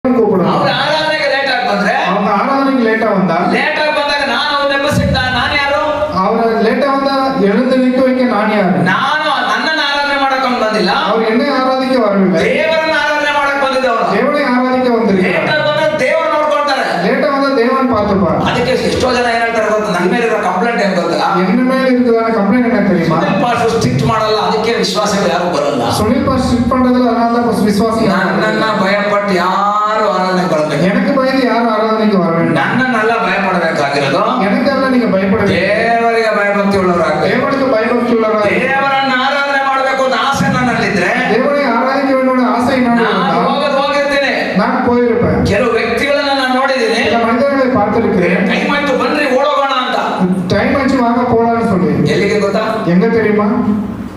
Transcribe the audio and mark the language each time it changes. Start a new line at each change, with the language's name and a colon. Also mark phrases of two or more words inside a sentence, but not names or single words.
Tamil: கூப்பிடுவாங்க.
Kannada: ಅವ್ರ ಆರಾಧನೆಗೆ ಲೇಟ್ ಆಗಿ ಬಂದ್ರೆ,
Tamil: அவங்க ஆராதனைக்கு லேட்டா வந்தா,
Kannada: ಲೇಟ್ ಆಗಿ ಬಂದಾಗ ನಾನು ಅವ್ನ ಎಬ್ಬಿಸಿದ್ದ ನಾನು ಯಾರು?
Tamil: அவரை லேட்டா வந்தா எழுந்து நிக்க வைக்க நான் யாரு?
Kannada: ನಾನು ನನ್ನನ್ನು ಆರಾಧನೆ ಮಾಡಕ್ ಅವ್ನು ಬಂದಿಲ್ಲ,
Tamil: அவர் என்னை ஆராதிக்க வரவில்லை,
Kannada: ದೇವರನ್ನ ಆರಾಧನೆ ಮಾಡಕ್ ಬಂದಿದ್ದವನು.
Tamil: தேவனை ஆராதிக்க வந்திருக்கிறார்.
Kannada: ಲೇಟ್ ಆಗಿ ಬಂದ್ರೆ ದೇವರು ನೋಡ್ಕೊಳ್ತಾರೆ.
Tamil: லேட்டா வந்தா தேவன் பார்த்துப்பார்.
Kannada: ಅದಕ್ಕೆ ಎಷ್ಟೋ ಜನ ಏನ್ ಹೇಳ್ತಾರೆ ಗೊತ್ತಾ, ನನ್ನ ಮೇಲೆ ಇರೋ ಕಂಪ್ಲೇಂಟ್ ಏನ್ ಗೊತ್ತಾ,
Tamil: என்ன மேல இருக்குதான கம்ப்ளைண்ட் என்ன தெரியுமா?
Kannada: ಸುನಿಲ್
English: pastor strict
Kannada: ಮಾಡಲ್ಲ, ಅದಕ್ಕೆ ವಿಶ್ವಾಸಗಳು ಯಾರು ಬರಲ್ಲ.
Tamil: சுனில்
English: pastor strict
Tamil: பண்றதுல அதனால தான் விசுவாசி
Kannada: ನನ್ನನ್ನ ಭಯಪಟ್ಟು ಯಾರು ಆರಾಧನೆ ಕೊಡಬೇಕು?
Tamil: எனக்கு பயந்து யாரும் ஆராதனைக்கு வர வேண்டாம்.
Kannada: ನನ್ನನ್ನೆಲ್ಲ ಭಯಪಡಬೇಕಾಗಿರೋದು
Tamil: எனக்கெಲ್ಲ நீங்க பயப்படவே,
Kannada: ದೇವರಿಗೆ ಭಯಭಕ್ತಿ ಉಳ್ಳವರಾಗಬೇಕು.
Tamil: தேவனுக்கு பயபக்தி உள்ளவரா,
Kannada: ದೇವರನ್ನ ಆರಾಧನೆ ಮಾಡಬೇಕು ಅಂತ ಆಸೆ ನನ್ನಲ್ಲಿದ್ರೆ
Tamil: தேவனை ஆராதிக்க வேண்டும் ஆசை
Kannada: ನಾನು
Tamil: நான்
Kannada: ಹೋಗಿರ್ತೇನೆ.
Tamil: நான் போயிருப்பேன்.
Kannada: ಕೆಲವು ವ್ಯಕ್ತಿಗಳನ್ನ ನಾನು ನೋಡಿದ್ದೀನಿ,
Tamil: சில மனிதர்களை பார்த்திருக்கிறேன்.
Kannada: ಟೈಮ್ ಆಯ್ತು ಬನ್ರಿ ಓಡೋಗೋಣ ಅಂತ.
Tamil: டைம் ஆச்சு வாங்க போலான்னு சொல்லி,
Kannada: ಎಲ್ಲಿಗೆ ಗೊತ್ತಾ?
Tamil: எங்க தெரியுமா?